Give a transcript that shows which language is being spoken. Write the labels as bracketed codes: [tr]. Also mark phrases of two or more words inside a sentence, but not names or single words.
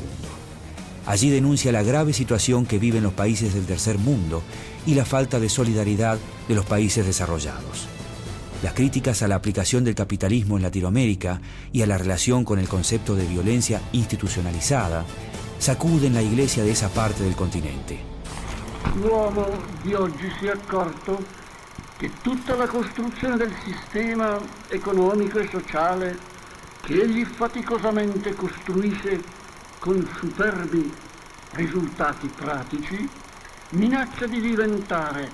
[es] Allí denuncia la grave situación que viven los países del tercer mundo y la falta de solidaridad de los países desarrollados. Las críticas a la aplicación del capitalismo en Latinoamérica y a la relación con el concepto de violencia institucionalizada sacuden la Iglesia de esa parte del continente. [it] L'uomo di oggi si è accorto che tutta la costruzione del sistema economico e sociale che egli faticosamente costruisce con superbi risultati pratici minaccia di diventare